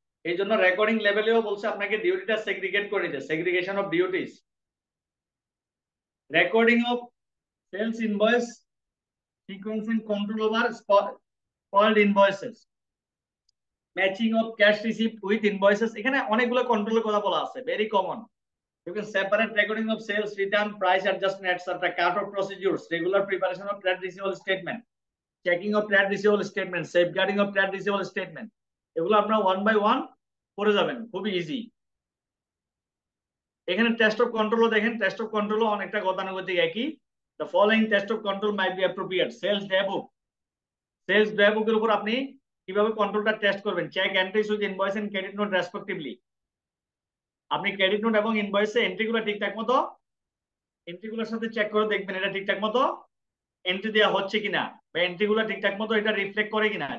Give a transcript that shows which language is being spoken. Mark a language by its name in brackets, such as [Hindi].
[Bangla] এই জন্য রেকর্ডিং লেভেলেও বলছে আপনাকে ডিউটিটা সেগ্রিগেট করে দিতে, segregation of duties. [English] Recording of sales invoice sequence and control over spoiled invoices, matching of cash receipt with invoices. [Bangla] এখানে অনেকগুলো কন্ট্রোলের কথা বলা আছে, very common. [English] You can separate recording of sales, return, price adjustment, etc. Cut off procedures, regular preparation of trade receivable statement, checking of trade receivable statement, safeguarding of trade receivable statement. [Bangla] এগুলো আপনারা 1 by 1 করে যাবেন, খুবই easy. এখানে test of কন্ট্রোলও দেখেন, test of কন্ট্রোলও অনেকটা গতানুগতিক একই। [English] The following test of control might be appropriate. [Bangla] Sales day বুকের উপর আপনি কিভাবে কন্ট্রোলটা টেস্ট করবেন? [English] Check entries with invoice and credit note respectively. [Bangla] আপনি ক্রেডিট নোট এবং ইনভয়েসে এন্ট্রিগুলো ঠিকঠাক মতো এন্ট্রিগুলোর সাথে চেক করে দেখবেন এটা ঠিকঠাক মতো এন্ট্রি দেওয়া হচ্ছে কিনা, বা এন্ট্রিগুলো ঠিকঠাক মতো এটা রিফ্লেক্ট করে কিনা।